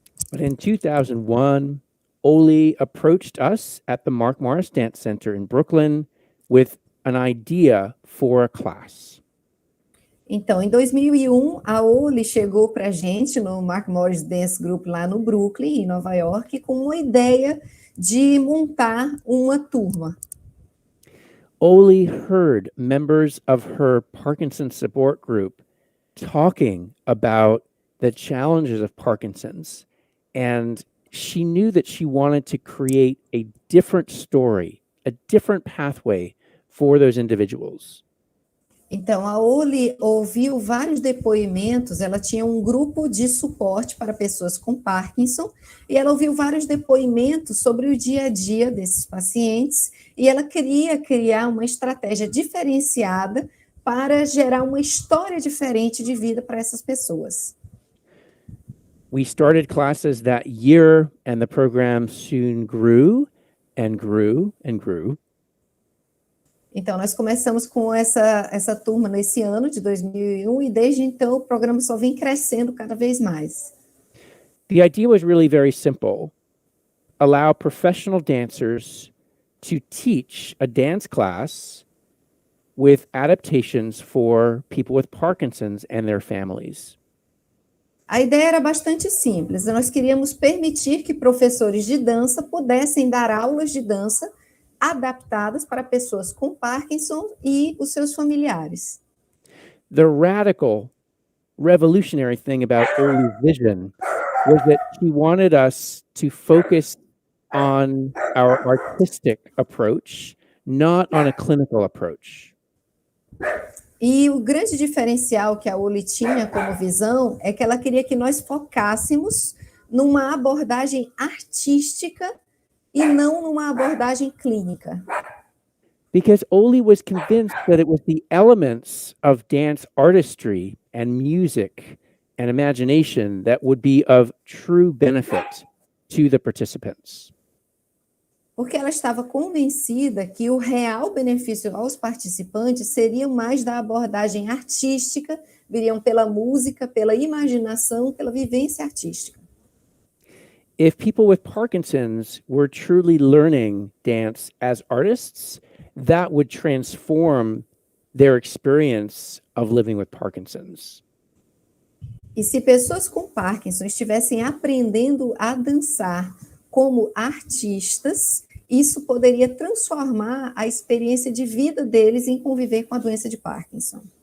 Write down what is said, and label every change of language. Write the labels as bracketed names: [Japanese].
[English] But in 2001, Oli approached us at the Mark Morris Dance Center in Brooklyn with an idea for a class. [Portuguese] Então, em 2001, a Oli chegou para a gente no Mark Morris Dance Group lá no Brooklyn, em Nova York, com uma ideia de montar uma turma. [English] Oli heard members of her Parkinson support group talking about the challenges of Parkinson's, and she knew that she wanted to create a different story, a different pathway for those individuals. [Portuguese] Então, a Oli ouviu vários depoimentos, ela tinha um grupo de suporte para pessoas com Parkinson, e ela ouviu vários depoimentos sobre o dia a dia desses pacientes, e ela queria criar uma estratégia diferenciada para gerar uma história diferente de vida para essas pessoas. [English] We started classes that year, and the program soon grew and grew and grew. [Portuguese] Então, nós começamos com essa turma nesse ano de 2001, e desde então o programa só vem crescendo cada vez mais. [English] The idea was really very simple. Allow professional dancers to teach a dance class with adaptations for people with Parkinson's and their families. [Portuguese] A ideia era bastante simples. Nós queríamos permitir que professores de dança pudessem dar aulas de dança adaptadas para pessoas com Parkinson e os seus familiares. [English] The radical, revolutionary thing about Oli's vision was that she wanted us to focus on our artistic approach, not on a clinical approach. [Portuguese] E o grande diferencial que a Oli tinha como visão é que ela queria que nós focássemos numa abordagem artística e não numa abordagem clínica. [English] Because Oli was convinced that it was the elements of dance artistry and music and imagination that would be of true benefit to the participants. [Portuguese] Porque ela estava convencida que o real benefício aos participantes seria mais da abordagem artística, viriam pela música, pela imaginação, pela vivência artística. [English] If people with Parkinson's were truly learning dance as artists, that would transform their experience of living with Parkinson's. [Portuguese] E se pessoas com Parkinson estivessem aprendendo a dançar como artistas, isso poderia transformar a experiência de vida deles em conviver com a doença de Parkinson.